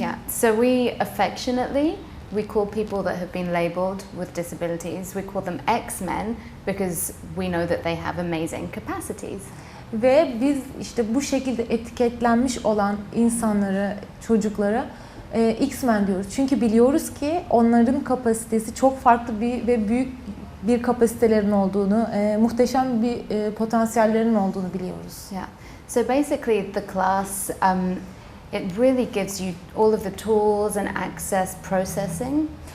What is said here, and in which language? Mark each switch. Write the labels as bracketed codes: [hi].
[en] Yeah, so we affectionately call people that have been labelled with disabilities, we call them X-Men because we know that they have amazing capacities. [tr] Ve biz işte bu şekilde etiketlenmiş olan insanlara, çocuklara X-Men diyoruz. Çünkü biliyoruz ki onların kapasitesi çok farklı ve büyük bir kapasitelerin olduğunu, muhteşem bir potansiyellerinin olduğunu biliyoruz. [en] Yeah. So basically the class, it really gives you all of the tools and access processing.